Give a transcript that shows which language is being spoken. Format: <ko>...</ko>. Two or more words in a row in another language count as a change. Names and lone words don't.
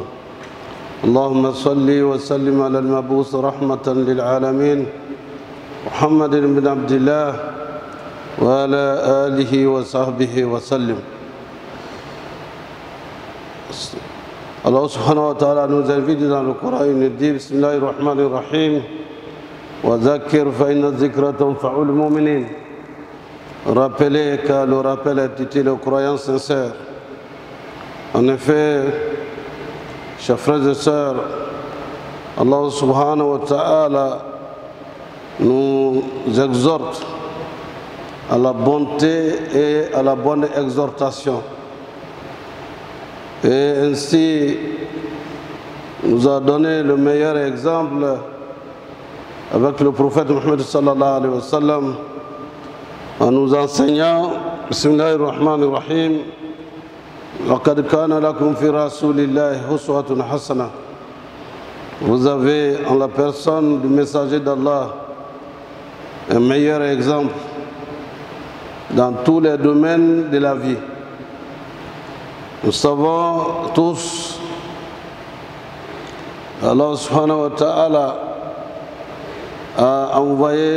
<ar>اللهم صل وسلم على المبعوث رحمة للعالمين محمد بن عبد الله وعلى آله وصحبه وسلم.</ar> <fr>Allah</fr> <ar>سبحانه وتعالى</ar> <fr>nous invite dans le Coran, il nous dit</fr> <ar>بسم الله الرحمن الرحيم وذكر فإن الذكرى تنفع المؤمنين.</ar> <fr>Rappelez que le rappel est utile aux croyants sincères. En effet, chers frères et sœurs, Allah</fr> <ar>سبحانه وتعالى</ar> <fr>nous exhorte à la bonté et à la bonne exhortation. Et ainsi nous a donné le meilleur exemple avec le prophète Mohammed</fr> <ar>صلى الله عليه وسلم</ar> <fr>en nous enseignant</fr> <ar>بسم الله الرحمن الرحيم لقد كان لكم في رسول الله أسوة حسنة.</ar> <fr>Vous avez en la personne du messager d'Allah un meilleur exemple dans tous les domaines de la vie. Nous savons tous, Allah</fr> <ar>سبحانه وتعالى</ar> <fr>a envoyé</fr>